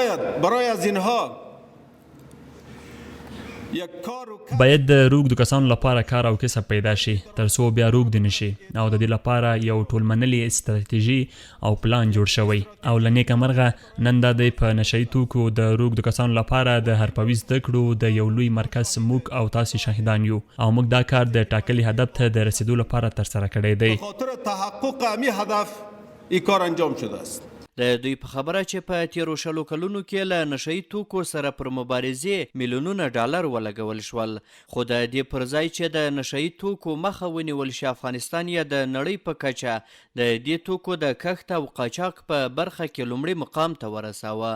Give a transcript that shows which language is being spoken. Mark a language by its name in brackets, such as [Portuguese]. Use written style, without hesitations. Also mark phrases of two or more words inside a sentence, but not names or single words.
[Pashto] باید د روږدو کسانو لپاره کار او کسب پیدا شي تر څو بیا روږدي نشي او د دې لپاره یو ټولمنلي استراتیژي او پلان جوړ شوی او له نیکه مرغه نن دا دی په نشهیي توکو د روږدو کسانو لپاره د حرفوي زده کړو د یو لوی مرکز موږ او تاسې شاهدان یو او موږ دا کار د ټاکلي هدف ته د رسیدو لپاره ترسره کړی دی. [Persian] خاطر تحقق امی هدف این کار انجام شده است. [Pashto] د دوی په خبره چې په تیرو 20 کلونو کې له نشهیي توکو سره پر مبارزې میلیونونه ډالر ولګول شول، خو د دې پر ځای چې د نشهیي توکو مخه ونیول شي افغانستان یې د نړۍ په کچه د دې توکو د کښت او قاچاق په برخه کې لومړي مقام ته ورساوه.